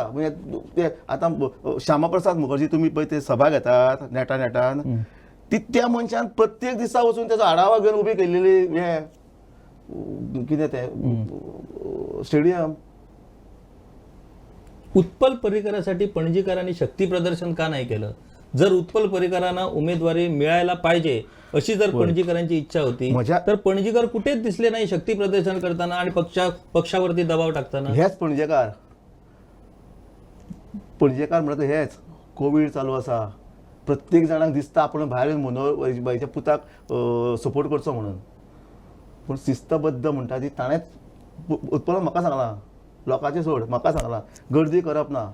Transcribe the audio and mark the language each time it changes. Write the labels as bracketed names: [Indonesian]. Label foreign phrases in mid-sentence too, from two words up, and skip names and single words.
[Konkani] म्हणजे ते आतां श्यामाप्रसाद मुखर्जी तुमी पळय ते सभा घेतात नेटान, त्या मनशान प्रत्येक दिसा वचून तेजो आढावा घेवन उबी केल्लेली हे कितें ते स्टेडियम. [Marathi] उत्पल पर्रीकरांसाठी पणजीकरांनी शक्ती प्रदर्शन का नाही केलं? जर उत्पल पर्रीकरांना उमेदवारी मिळायला पाहिजे अशी जर पणजीकरांची इच्छा होती तर पणजीकर कुठेच दिसले नाही शक्ती प्रदर्शन करताना आणि पक्षावरती दबाव टाकताना. [Konkani] हेच पणजेकार म्हणटा हेच. कोविड चालू आसा, प्रत्येक जाणांक दिसता आपण भायर येवन मनोहर बाईच्या पुताक सपोर्ट करचो म्हणून. पूण शिस्तबद्ध म्हणटा ती ताणेंच उत्पल म्हाका सांगलां, लोकांचे सोड, म्हाका सांगलां गर्दी करप ना.